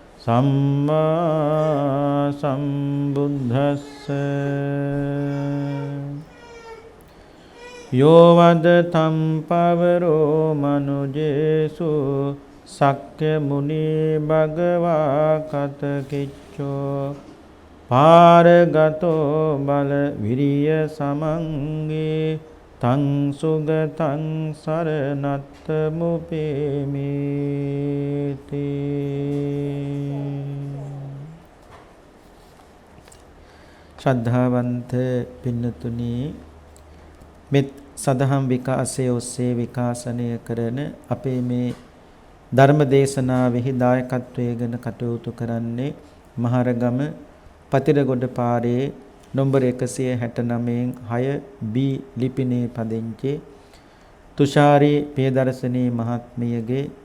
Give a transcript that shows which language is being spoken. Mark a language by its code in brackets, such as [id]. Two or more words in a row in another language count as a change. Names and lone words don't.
[pi] සම්මා සම්බුද්දස්ස යෝ වදතම් පවරෝ මනුජේසු සක්්‍ය මුනි භගවා කතකිච්චෝ පාරගතෝ බල විරිය සමංගේ තං සුගතං සරණත්ත මුපේමිති. [si] ශ්‍රද්ධාවන්ත පින්නතුනි, මෙත් සදහම් විකාසය ඔස්සේ විකාශනය කරන අපේ මේ ධර්ම දේශනාවෙහි දායකත්වයෙන් කටයුතු කරන්නේ මහරගම පතිරගොඩ පාරේ නම්බර 169 6B ලිපිනේ පදිංචි තුෂාරි පියදර්ශනී මහත්මියගේ